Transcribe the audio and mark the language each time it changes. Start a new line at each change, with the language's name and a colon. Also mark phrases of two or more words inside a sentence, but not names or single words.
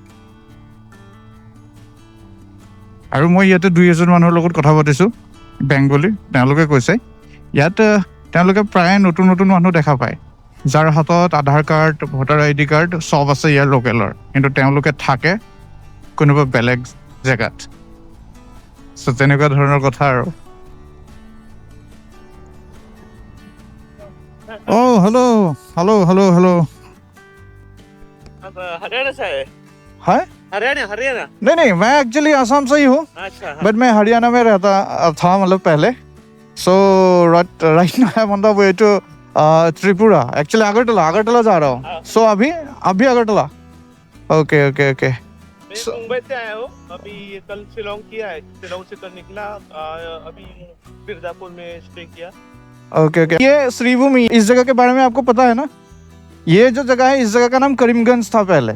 Assamese: আৰু মই ইয়াতে 2-এজন মানুহৰ লগত কথা পাতিছোঁ, বেংগলী। তেওঁলোকে কৈছে ইয়াত তেওঁলোকে প্ৰায় নতুন মানুহ দেখা পায়, যাৰ হাতত আধাৰ কাৰ্ড,
English: voter ID card
Assamese: চব আছে ইয়াৰ লোকেলৰ, কিন্তু তেওঁলোকে থাকে কোনোবা বেলেগ জেগাত। চ' তেনেকুৱা ধৰণৰ কথা আৰু। हेलो।
Hindi: अब हरियाणा से है? है? हरियाणा नहीं, मैं एक्चुअली आसाम से ही हूँ, अच्छा। बट मैं हरियाणा में रहता था मतलब पहले।
English: so right now I am on the way to Tripura, actually
Hindi: अगरतला जा रहा हूँ। सो अभी अगरतला। ओके। मैं मुंबई से आया हूँ, अभी कल शिलोंग किया है, शिलोंग से कल निकला, अभी मिर्जापुर में स्टे किया। ओके। ये श्रीभूमि, इस जगह के बारे में आपको पता है ना? ये जो जगह है, इस जगह का नाम करीमगंज था पहले।